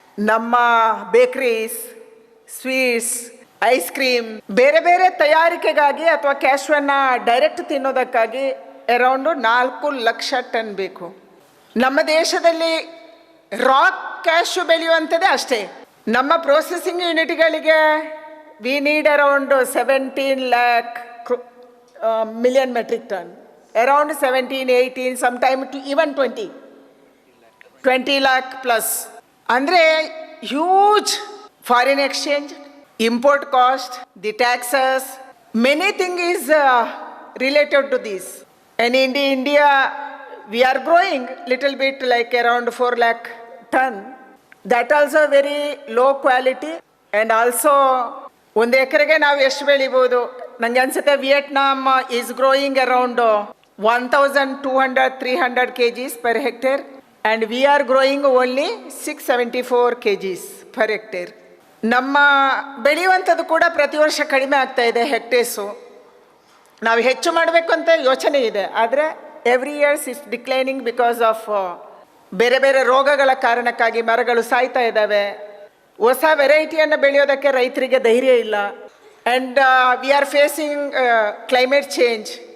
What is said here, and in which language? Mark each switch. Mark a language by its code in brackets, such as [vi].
[kn] ನಮ್ಮ ಬೇಕರೀಸ್, sweets, ice cream ಬೇರೆ ಬೇರೆ ತಯಾರಿಕೆಗಾಗಿ ಅಥವಾ ಕ್ಯಾಶುವನ್ನು ಡೈರೆಕ್ಟ್ ತಿನ್ನೋದಕ್ಕಾಗಿ ಅರೌಂಡ್ 4 ಲಕ್ಷ ಟನ್ ಬೇಕು. ನಮ್ಮ ದೇಶದಲ್ಲಿ ರಾಕ್ ಕ್ಯಾಶು ಬೆಳೆಯುವಂಥದ್ದೇ ಅಷ್ಟೇ. ನಮ್ಮ processing ಯೂನಿಟ್ಗಳಿಗೆ [en] We need around 17 lakh million metric ton. Around 17, 18, sometime to even 20 lakh plus. Andre huge foreign exchange, import cost, the taxes, many things is related to this. And in India, we are growing little bit like around 4 lakh ton. That also very low quality. And also, [kn] ಒಂದು ಎಕರೆಗೆ ನಾವು ಎಷ್ಟು ಬೆಳಿಬೋದು? ನನಗೆ ಅನ್ಸುತ್ತೆ [en] Vietnam is growing around 1,200-300 kgs per hectare and we are growing only 674 kgs per hectare. [kn] ನಮ್ಮ ಬೆಳೆಯುವಂಥದ್ದು ಕೂಡ ಪ್ರತಿ ವರ್ಷ ಕಡಿಮೆ ಆಗ್ತಾ ಇದೆ ಹೆಕ್ಟೇರ್ಸು. ನಾವು ಹೆಚ್ಚು ಮಾಡಬೇಕು ಅಂತ ಯೋಚನೆ ಇದೆ, ಆದರೆ [en] every years is declining because of [kn] ಬೇರೆ ಬೇರೆ ರೋಗಗಳ ಕಾರಣಕ್ಕಾಗಿ ಮರಗಳು ಸಾಯ್ತಾ ಇದ್ದಾವೆ. ಹೊಸ ವೆರೈಟಿಯನ್ನು ಬೆಳೆಯೋದಕ್ಕೆ ರೈತರಿಗೆ ಧೈರ್ಯ ಇಲ್ಲ. [en] And we are facing climate change.